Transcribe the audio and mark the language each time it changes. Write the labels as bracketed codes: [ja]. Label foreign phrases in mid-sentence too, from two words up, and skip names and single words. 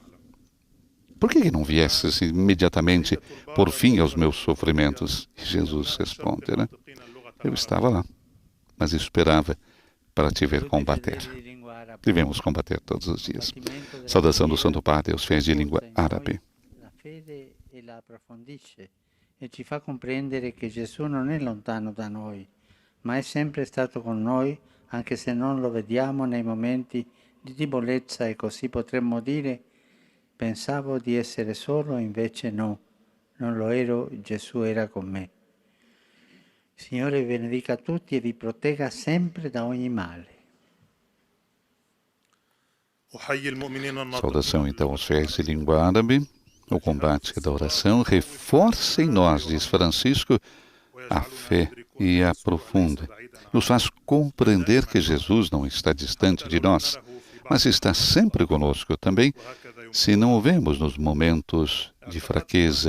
[pt] Por que não viesses imediatamente por fim aos meus sofrimentos? E Jesus responde, né? Eu estava lá, mas esperava para te ver combater. Devemos combater todos os dias. Saudação do Santo Padre aos fiéis de língua árabe. [it] La fede e la approfondisce e ci fa comprendere che Gesù non è lontano da noi, ma è sempre stato con noi, anche se non lo vediamo nei momenti di debolezza, e così potremmo dire: pensavo di essere solo, invece no, non lo ero, Gesù era con me. Il Signore vi benedica tutti e vi protegga sempre da ogni male. [pt] Saudação então aos fiéis de língua árabe. O combate da oração reforça em nós, diz Francisco, a fé e a aprofunda. Nos faz compreender que Jesus não está distante de nós, mas está sempre conosco também, se não o vemos nos momentos de fraqueza.